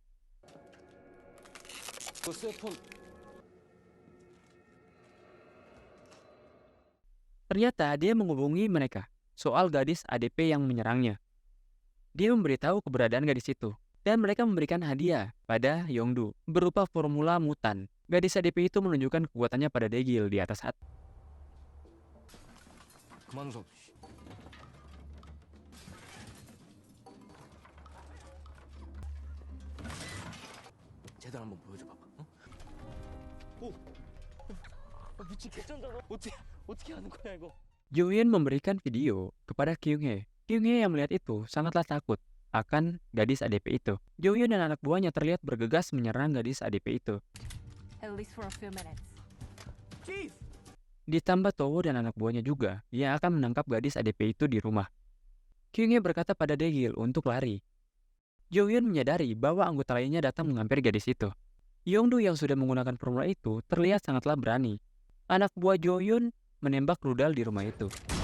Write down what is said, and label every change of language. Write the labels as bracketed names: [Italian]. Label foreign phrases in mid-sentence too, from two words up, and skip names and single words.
[Indonesian] Ternyata dia menghubungi mereka soal gadis ADP yang menyerangnya. Dia memberitahu keberadaan gadis itu, dan mereka memberikan hadiah pada Yongdu berupa formula mutan. Gadis ADP itu menunjukkan kekuatannya pada Dae-gil di atas hat. [Korean] 제대로 한번 보여줘봐봐. 어? 오, 미친 개쩐다 너. 어떻게 하는 거야 이거? [Indonesian] Jo-hyun memberikan video kepada Kyung-hee. Kyung-hee yang melihat itu sangatlah takut akan gadis ADP itu. Jo-hyun dan anak buahnya terlihat bergegas menyerang gadis ADP itu. [English] At least for a few minutes. Chief. [Indonesian] Ditambah Towo dan anak buahnya juga yang akan menangkap gadis ADP itu di rumah. Kyung-hee berkata pada Dae-gil untuk lari. Jo-hyun menyadari bahwa anggota lainnya datang menghampiri gadis itu. Yongdu yang sudah menggunakan formula itu terlihat sangatlah berani. Anak buah Jo-hyun menembak rudal di rumah itu.